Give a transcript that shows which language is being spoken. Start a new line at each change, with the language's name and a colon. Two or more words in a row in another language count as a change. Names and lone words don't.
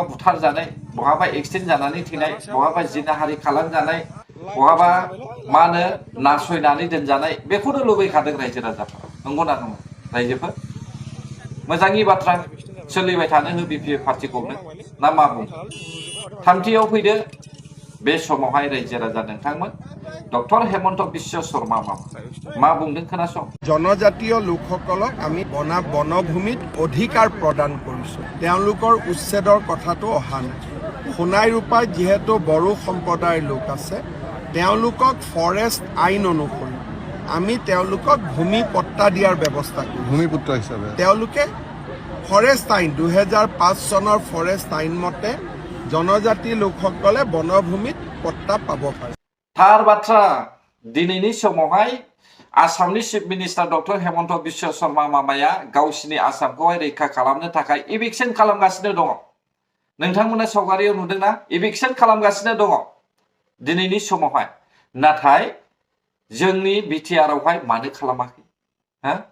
Bodo: बुथार जानाय बहाबा एक्सिडेन्ट जानानै थैनाय बहाबा जिनाहारि खालामजानाय बहाबा मा होनो नासयनानै दोनजानाय बेखौनो लुबैखादों रायजो राजाफ्रा नंगौना नङा रायजोफोर मोजांनि बाथ्रा सोलिबाय थानो हो बिपिएफ पार्टिखौनो ना मा बुं थामथियाव फैदो बे समावहाय रायजो राजा नोंथांमोन डक्टर हेमन्त बिश्व शर्मा मा बुंदों खोनासं
Assamese: জনজাতীয় লোকসকলক আমি বনভূমিত অধিকাৰ প্ৰদান কৰিছোঁ তেওঁলোকৰ উচ্ছেদৰ কথাটো অহা নাই সোণাই ৰূপাত যিহেতু বড়ো সম্প্ৰদায়ৰ লোক আছে তেওঁলোকক ফৰেষ্ট আইন অনুসৰি আমি তেওঁলোকক ভূমি পট্টা দিয়াৰ ব্যৱস্থা কৰিছোঁ ভূমিপুত্ৰ হিচাপে তেওঁলোকে ফৰেষ্ট আইন 2005 চনৰ ফৰেষ্ট আইন মতে জনজাতি লোকসকলে বনভূমিত পট্টা পাব পাৰে
Bodo: थार बाथ्रा दिनैनि समावहाय आसामनि
English: chief minister
Bodo: डक्टर हेमन्त बिश्व शर्मा मामाया गावसिनि आसामखौहाय रैखा खालामनो थाखाय इभिक्सन खालामगासिनो दङ नोंथांमोना सावगारियाव नुदोंना इभिक्सन खालामगासिनो दङ दिनैनि समावहाय नाथाय जोंनि बिटिआरआवहाय मानो खालामाखै हो